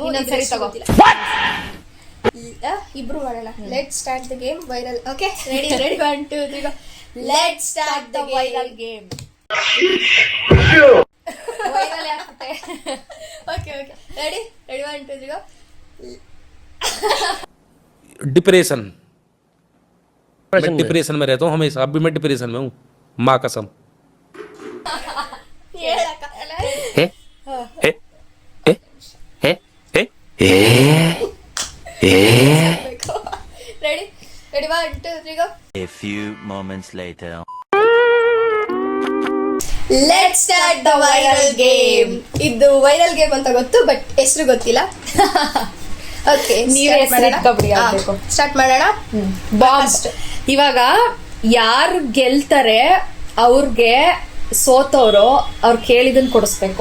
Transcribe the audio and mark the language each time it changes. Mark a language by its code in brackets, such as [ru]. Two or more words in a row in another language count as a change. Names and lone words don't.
[kn] ಸರಿ ತಗೋ. ಇಬ್ರು ಮಾಡೋಣ. [en] let start the game viral. okay, ready ready 1 2 3 go. Let start the viral game. [kn] ವೈರಲ್ ಆಗ್ತದೆ. [en] okay okay, ready ready 1 2 3 go. [hi] डिप्रेशन मैं डिप्रेशन में रहता हूँ हमेशा. अभी मैं डिप्रेशन में हूँ, माँ कसम. [kn] ಹೇಳಕ್ಕ. हे हे हे हे हे [en] ready ready 1 2 3 go. A few moments later. let start the viral game. [kn] ಇದು ವೈರಲ್ ಗೇಮ್ ಅಂತ ಗೊತ್ತು, ಬಟ್ ಹೆಸರು ಗೊತ್ತಿಲ್ಲ. ಓಕೆ, ನೀವೇ ಹೆಸರಿಟ್ಕೊಬಿಡಿ. ಸ್ಟಾರ್ಟ್ ಮಾಡೋಣ. ಬಾಂಬ್. ಇವಾಗ ಯಾರು ಗೆಲ್ತಾರೆ ಅವ್ರಿಗೆ ಸೋತವ್ರು ಅವ್ರು ಕೇಳಿದನ್ ಕೊಡಿಸ್ಬೇಕು.